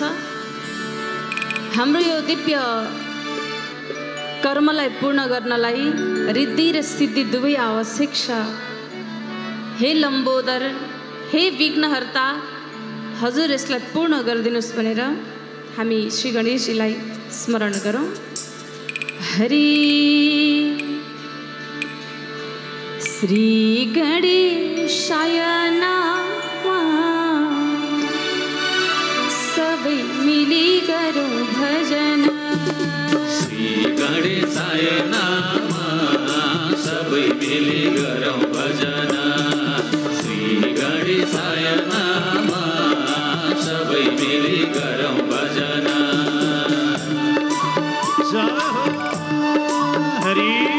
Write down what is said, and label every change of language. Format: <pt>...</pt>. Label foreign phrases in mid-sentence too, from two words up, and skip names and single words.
<ne>हाम्रो यो दिव्य कर्मलाई पूर्ण गर्नलाई रिद्धि र सिद्धि दुवै आवश्यक छ। हे लम्बोदर, हे विघ्नहर्ता, हजुर यसलाई पूर्ण गरिदिनुहोस् भनेर हामी श्री गणेशजीलाई स्मरण गरौँ।</ne> <sa>हरि श्री गणेशाय नमः,</sa> <ne>सबै मिली गरौँ भजन।</ne> <sa>श्री गणेशाय नमः,</sa> <ne>सबै मिली गरौँ भजन।</ne> <sa>श्री गणेशाय नमः,</sa> <ne>सबै मिली गरौँ भजन। हरि</ne>